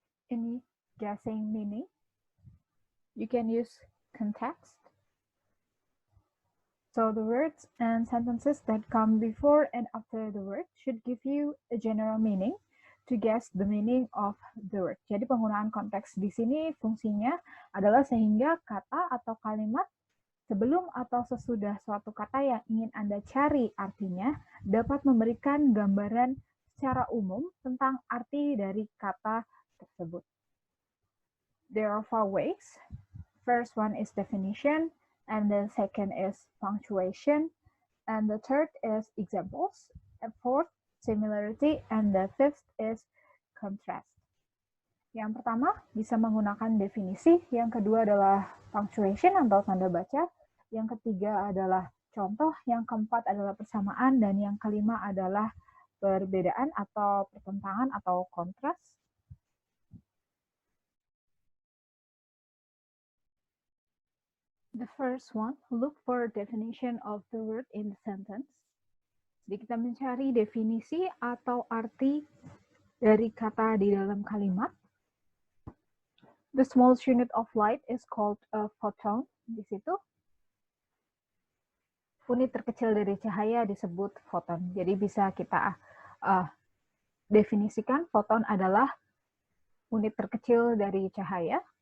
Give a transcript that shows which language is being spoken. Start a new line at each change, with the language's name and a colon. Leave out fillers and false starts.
English: In guessing meaning, you can use context. So the words and sentences that come before and after the word should give you a general meaning to guess the meaning of the word.
Indonesian: Jadi penggunaan konteks di sini fungsinya adalah sehingga kata atau kalimat sebelum atau sesudah suatu kata yang ingin Anda cari artinya dapat memberikan gambaran secara umum tentang arti dari kata tersebut.
English: There are 4 ways. First one is definition, and the second is punctuation, and the third is examples, and fourth, similarity, and the fifth is contrast.
Indonesian: Yang pertama, bisa menggunakan definisi, yang kedua adalah punctuation atau tanda baca, yang ketiga adalah contoh, yang keempat adalah persamaan, dan yang kelima adalah perbedaan atau pertentangan atau kontras.
English: The first one, look for a definition of the word in the sentence.
Indonesian: Jadi kita mencari definisi atau arti dari kata di dalam kalimat.
English: The smallest unit of light is called a photon.
Indonesian: Di situ, unit terkecil dari cahaya disebut foton. Jadi bisa kita definisikan foton adalah unit terkecil dari cahaya.